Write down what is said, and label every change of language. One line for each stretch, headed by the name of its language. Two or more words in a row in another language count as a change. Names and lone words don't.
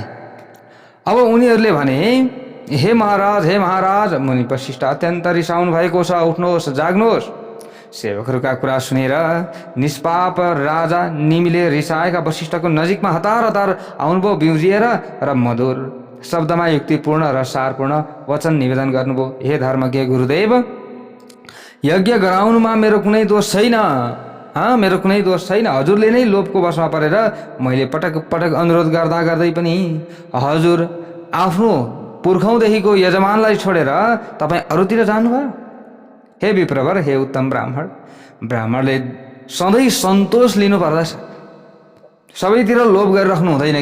Nepali: अब उनीहरूले भने, हे महाराज, मुनि वशिष्ठ अत्यन्त रिसाउनु भएको छ, उठ्नुहोस्, जाग्नुहोस्। सेवकहरूका कुरा सुनेर निष्पाप राजा निमिले रिसाएका वशिष्ठको नजिकमा हतार आउनुभयो बिउजिएर र मधुर शब्दमा युक्तिपूर्ण र सारपूर्ण वचन निवेदन गर्नुभयो। हे धर्मज्ञ गुरुदेव, यज्ञ गराउनुमा मेरो कुनै दोष छैन। मेरो कुनै दोष छैन। हजुरले नै लोभको वशमा परेर मैले पटक अनुरोध गर्दै पनि हजुर आफ्नो पुर्खौँदेखिको यजमानलाई छोडेर तपाईँ अरूतिर जानुभयो। हे विप्रवर, हे उत्तम ब्राह्मण, ब्राह्मणले सधैँ सन्तोष लिनुपर्दछ, सबैतिर लोभ गरिराख्नु हुँदैन।